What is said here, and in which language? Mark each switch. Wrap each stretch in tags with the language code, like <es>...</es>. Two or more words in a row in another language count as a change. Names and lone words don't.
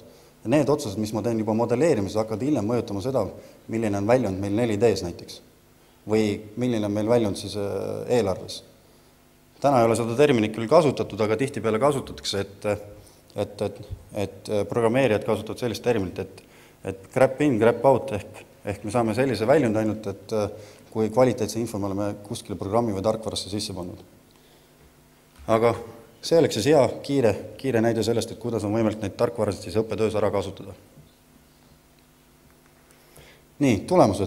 <et>Ja need otsused, mis ma teen juba modelleerimises, hakkavad hiljem mõjutama seda, milline on väljund meil 4Ds näiteks või milline on meil väljund siis eelarves. Täna ei ole seda terminit küll kasutatud, aga tihtipeale kasutatakse, et programmeerijad kasutavad sellist terminit, et</et> <en>grab in, grab out</en> <et>ehk me saame sellise väljund ainult, et kui kvaliteetse info me oleme kuskile programmi või tarkvarasse sisse pannud. Aga see oleks siis hea kiire näide sellest, et kuidas on võimalik neid tarkvarasid siis õppetöös ära kasutada. Nii, tulemused.</et>